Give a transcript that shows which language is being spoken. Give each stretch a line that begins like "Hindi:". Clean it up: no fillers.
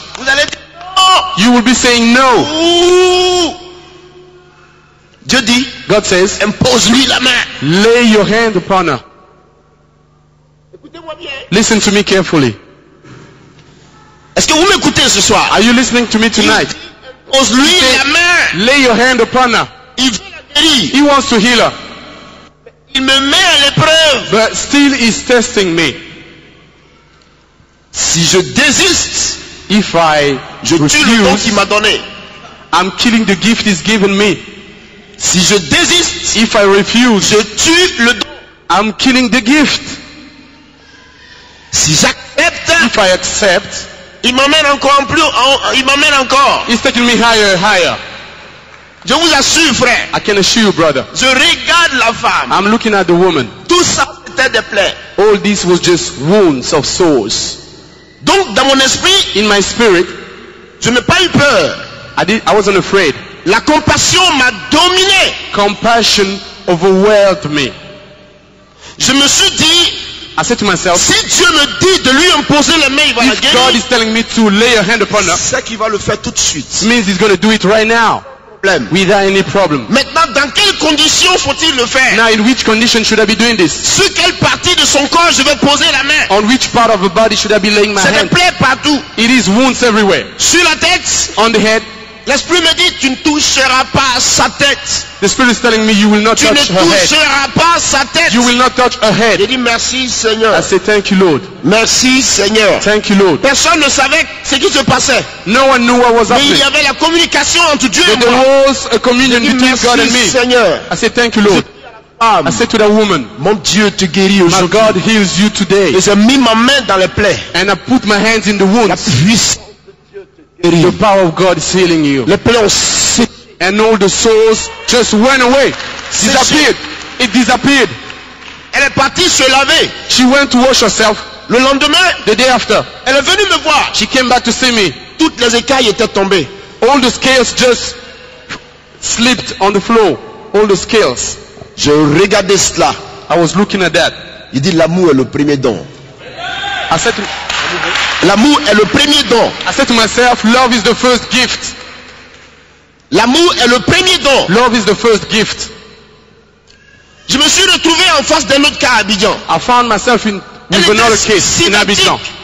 French: vous allez dire non.
English: You will be saying no.
French: Ouh. Dieu dit,
English: God says,
French: impose-lui la main.
English: Lay your hand upon her.
French: Écoutez-moi bien.
English: Listen to me carefully.
French: Est-ce que vous m'écoutez ce soir?
English: Are you listening to me tonight?
French: Impose-lui la main.
English: Lay your hand upon her.
French: Il veut la guérir.
English: He wants to heal her.
French: Il me met à l'épreuve.
English: But still he's testing me.
French: Si je désiste,
English: if I
French: je tue le don qu'il m'a donné.
English: I'm killing the gift he's given me.
French: Si je désiste,
English: if I refuse,
French: je tue le don.
English: I'm killing the gift.
French: Si j'accepte,
English: if I accept,
French: il m'emmène encore plus, il m'emmène encore.
English: He's taking me higher and higher.
French: Je vous assure, frère.
English: I can assure you, brother.
French: Je regarde la femme.
English: I'm looking at the woman.
French: Tout ça c'était des plaies.
English: All this was just wounds of sores.
French: Donc dans mon esprit,
English: in my spirit,
French: je n'ai pas eu peur.
English: I wasn't afraid.
French: La compassion m'a dominé.
English: Compassion overwhelmed me.
French: Je me suis dit,
English: I said to myself,
French: si Dieu me dit de lui imposer les mains, il va la guérir.
English: God is telling me to lay a hand upon her,
French: c'est qu'il va le faire tout de suite.
English: It means he's going to do it right now. Without any problem.
French: Maintenant, dans quelles conditions faut-il le faire?
English: Now, in which condition should I be doing this?
French: Sur quelle partie de son corps je vais poser la main?
English: On which part of the body should I be laying my hand?
French: C'est des plaies partout.
English: It is wounds everywhere.
French: Sur la tête.
English: On the head.
French: L'esprit me dit, tu ne toucheras pas sa tête.
English: The spirit is telling me you will not touch her head.
French: Tu ne toucheras pas sa tête.
English: You will not touch her head.
French: J'ai dit merci Seigneur.
English: I say thank you Lord.
French: Merci Seigneur.
English: Thank you Lord.
French: Personne ne savait ce qui se passait.
English: No one knew what was happening.
French: Mais il y avait la communication entre Dieu et moi.
English: There was a communion between God and me.
French: Seigneur.
English: I say thank you Lord. I said to that woman,
French: mon Dieu te guérit aujourd'hui.
English: My God heals you today.
French: Et j'ai mis ma main dans les plaies.
English: And I put my hands in the wounds.
French: La puissance.
English: The power of God is healing you.
French: Les plaies ont
English: and all the souls just went away. Disappeared. It disappeared.
French: Elle est partie se laver.
English: She went to wash herself.
French: Le lendemain,
English: the day after,
French: elle est venue me voir.
English: She came back to see me.
French: Toutes les écailles étaient tombées.
English: All the scales just slipped on the floor. All the scales.
French: Je regardais cela.
English: I was looking at that.
French: Il dit l'amour est le premier don.
English: I said to
French: l'amour est le premier don.
English: I said to myself, love is the first gift.
French: L'amour est le premier don.
English: Love is the first gift.
French: Je me suis retrouvé en face d'un autre cas à Abidjan.
English: I found myself with another case in Abidjan.